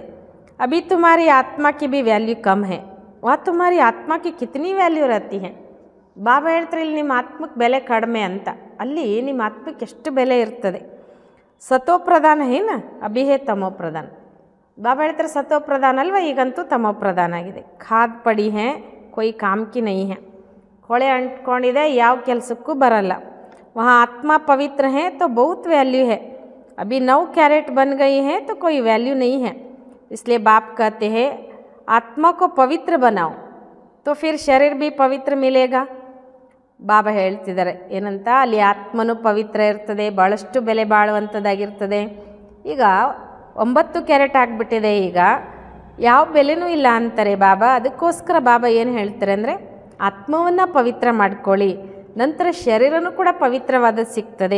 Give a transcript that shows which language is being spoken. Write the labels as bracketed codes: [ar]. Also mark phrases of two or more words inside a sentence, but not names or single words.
[hi] अभी तुम्हारी आत्मा की भी वैल्यू कम है, वहाँ तुम्हारी आत्मा की कितनी वैल्यू रहती है. [kn] ಬಾಬಾ ಹೇಳ್ತಾರೆ ಇಲ್ಲಿ ನಿಮ್ಮ ಆತ್ಮಕ್ಕೆ ಬೆಲೆ ಕಡಿಮೆ ಅಂತ, ಅಲ್ಲಿ ನಿಮ್ಮ ಆತ್ಮಕ್ಕೆ ಎಷ್ಟು ಬೆಲೆ ಇರ್ತದೆ. [hi] सतो प्रधान है ना अभी है तमो प्रधान. [kn] ಬಾಬಾ ಹೇಳ್ತಾರೆ ಸತೋ ಪ್ರಧಾನ ಅಲ್ವಾ, ಈಗಂತೂ ತಮೋ ಪ್ರಧಾನ ಆಗಿದೆ. [hi] खाद पड़ी है कोई काम की नहीं है, [kn] ಕೊಳೆ ಅಂಟ್ಕೊಂಡಿದೆ ಯಾವ ಕೆಲಸಕ್ಕೂ ಬರಲ್ಲ. [hi] ವहाँ आत्मा पवित्र है तो बहुत वैल्यू है, अभी 9 कैरेट बन गई है तो कोई वैल्यू नहीं है. इसलिए बाप कहते हैं आत्मा को पवित्र बनाओ तो फिर शरीर भी पवित्र मिलेगा. [kn] ಬಾಬಾ ಹೇಳ್ತಿದ್ದಾರೆ ಏನಂತ, ಅಲ್ಲಿ ಆತ್ಮನೂ ಪವಿತ್ರ ಇರ್ತದೆ, ಭಾಳಷ್ಟು ಬೆಲೆ ಬಾಳುವಂಥದ್ದಾಗಿರ್ತದೆ. ಈಗ 9 ಕ್ಯಾರೆಟ್ ಆಗಿಬಿಟ್ಟಿದೆ, ಈಗ ಯಾವ ಬೆಲೆನೂ ಇಲ್ಲ ಅಂತಾರೆ ಬಾಬಾ. ಅದಕ್ಕೋಸ್ಕರ ಬಾಬಾ ಏನು ಹೇಳ್ತಾರೆ ಅಂದರೆ ಆತ್ಮವನ್ನು ಪವಿತ್ರ ಮಾಡ್ಕೊಳ್ಳಿ, ನಂತರ ಶರೀರನೂ ಕೂಡ ಪವಿತ್ರವಾದದ್ದು ಸಿಗ್ತದೆ.